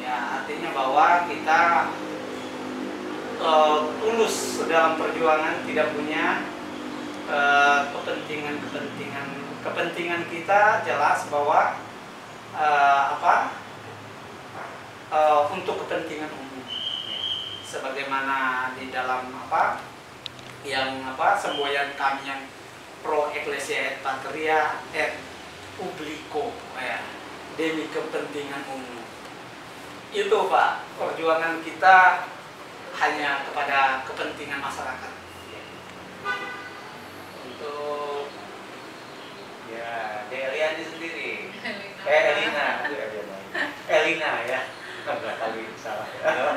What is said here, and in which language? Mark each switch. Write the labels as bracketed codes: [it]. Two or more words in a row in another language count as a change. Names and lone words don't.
[id] Ya, artinya bahwa kita tulus dalam perjuangan, tidak punya kepentingan kita jelas bahwa untuk kepentingan umum, sebagaimana di dalam semboyan kami yang [la] pro ecclesia et patria et publico, [id] ya, demi kepentingan umum. Itu Pak, perjuangan kita hanya kepada kepentingan masyarakat. Untuk ya Deliani sendiri, Elina ya, enggak kali salah ya.